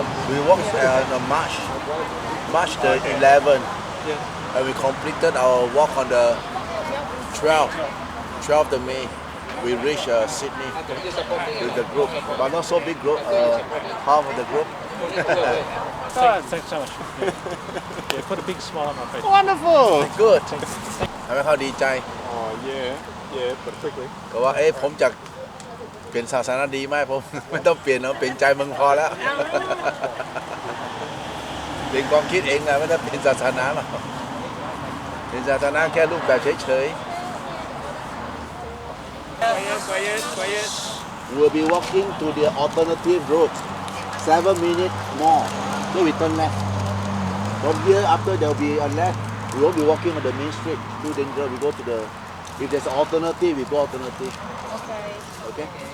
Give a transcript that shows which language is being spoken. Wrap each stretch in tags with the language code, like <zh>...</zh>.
<en>We walked on March the 11th, and we completed our walk on the 12th of May. We reached Sydney with the group, but not so big group. Half of the group. Thanks so much. Yeah, put a big smile on my face. Wonderful. Good.</en> <th>ทำให้เขาดีใจ</th> <en>Oh yeah, but quickly.</en> <th>ก็ว่าผมจะเปลี่ยนศาสนาดีไหมผม ไม่ต้องเปลี่ยนเปลี่ยนใจมึงพอแล้ว เปลี่ยนความคิดเองนะไม่ต้องเปลี่ยนศาสนาหรอกเปลี่ยนศาสนาแค่รูปแบบเฉยๆ</th> <en>Quiet. We'll be walking to the alternative route 7 minutes more then we turn left from here after there will be a left we won't be walking on the main street too dangerous we go to the if there's an alternative we go alternative okay</en>